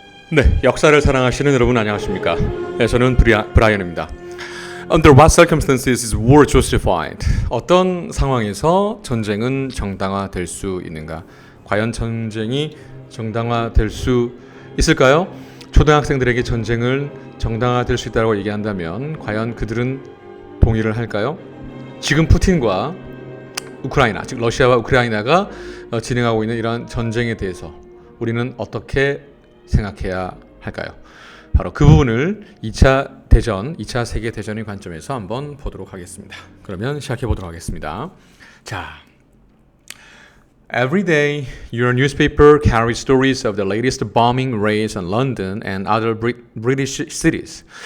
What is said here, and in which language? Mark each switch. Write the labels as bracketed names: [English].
[Korean] 네, 역사를 사랑하시는 여러분 안녕하십니까? 네, 저는 브라이언입니다. [English] Under what circumstances is war justified? [Korean] 어떤 상황에서 전쟁은 정당화될 수 있는가? 과연 전쟁이 정당화될 수 있을까요? 초등학생들에게 전쟁을 정당화될 수 있다고 얘기한다면 과연 그들은 동의를 할까요? 지금 푸틴과 우크라이나, 즉 러시아와 우크라이나가 진행하고 있는 이러한 전쟁에 대해서 우리는 어떻게 생각해야 할까요? 바로 그 부분을 2차 대전, 2차 세계대전의 관점에서 한번 보도록 하겠습니다. 그러면 시작해 보도록 하겠습니다. [English] 자, Every day, your newspaper carries stories of the latest bombing raids on London and other British cities.